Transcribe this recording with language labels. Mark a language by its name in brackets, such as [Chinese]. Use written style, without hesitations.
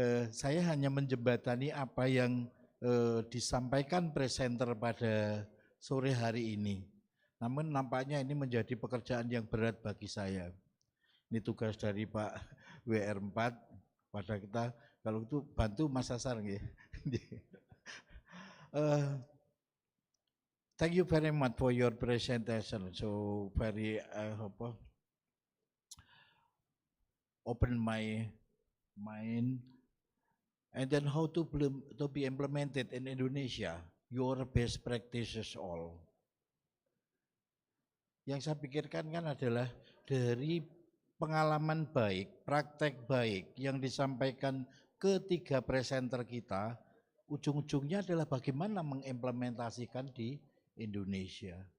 [Indonesian] Saya hanya menjembatani apa yang disampaikan presenter pada sore hari ini. Namun nampaknya ini menjadi pekerjaan yang berat bagi saya. Ini tugas dari Pak WR4 pada kita, kalau itu bantu Mas Asar nggih. [English] Thank you very much for your presentation. So very open my mind, and then how to be implemented in Indonesia, your best practices all. [Indonesian] Yang saya pikirkan kan adalah dari pengalaman baik, praktek baik yang disampaikan ketiga presenter kita, ujung-ujungnya adalah bagaimana mengimplementasikan di Indonesia.